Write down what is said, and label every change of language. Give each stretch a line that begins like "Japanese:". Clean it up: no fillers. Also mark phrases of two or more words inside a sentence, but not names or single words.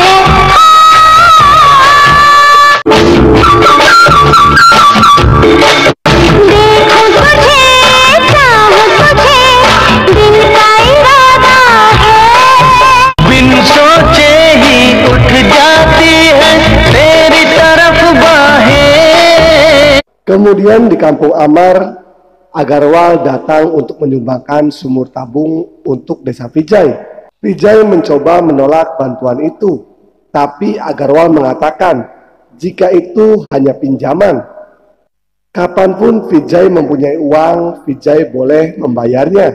Hindi: देखूं तुझे, चाहूं तुझे, दिल का इरादा है। बिन सोचे ही उठ जाती है तेरी तरफ बाहें।
Indonesian: Kemudian di kampung Amar, Agarwal datang untuk menyumbangkan sumur tabung untuk desa Vijay. Vijay mencoba menolak bantuan itu, tapi Agarwal mengatakan jika itu hanya pinjaman. Kapanpun Vijay mempunyai uang, Vijay boleh membayarnya.